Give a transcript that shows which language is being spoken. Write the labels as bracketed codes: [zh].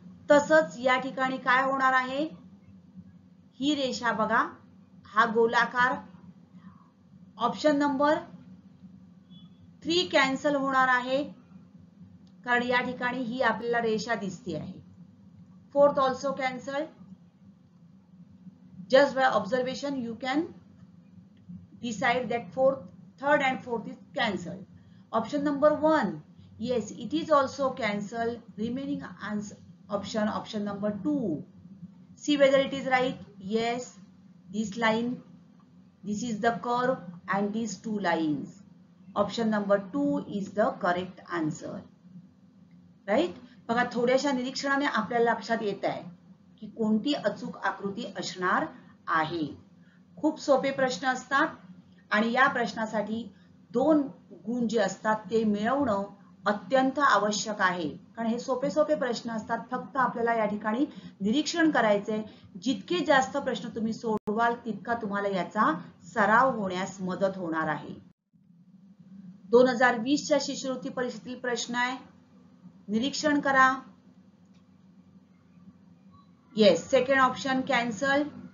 [mr] तसंच या ठिकाणी काय होणार आहे, ही रेषा बघा, हा गोलाकार, ऑप्शन नंबर 3 कॅन्सल होणार आहे, कारण या ठिकाणी ही आपल्याला रेषा दिसते आहे. [en] Fourth also cancel. Just by observation you can decide that third and fourth is cancelled. Option number 1, yes, it is also cancelled. Remaining answer option number 2. See whether it is right. Yes, this line, this is the curve and these two lines. Option number 2 is the correct answer. Right? [mr] बघा थोड्याशा निरीक्षणाने आपल्याला लक्षात येत आहे की कोणती अचूक आकृती असणार आहे. खूप सोपे प्रश्न असतात आणि या प्रश्नासाठी 2 गुण जे असतात ते मिळवणं अत्यंत आवश्यक आहे. कारण हे सोपे सोपे प्रश्न असतात, फक्त आपल्याला या ठिकाणी निरीक्षण करायचे. जितके जास्त प्रश्न तुम्ही सोडवाल तितका तुम्हाला याचा सराव होण्यास मदत होणार आहे. 2020 च्या शिष्यवृत्ती परीक्षेतील प्रश्न आहे, निरीक्षण करा. [en] Yes, second option cancelled.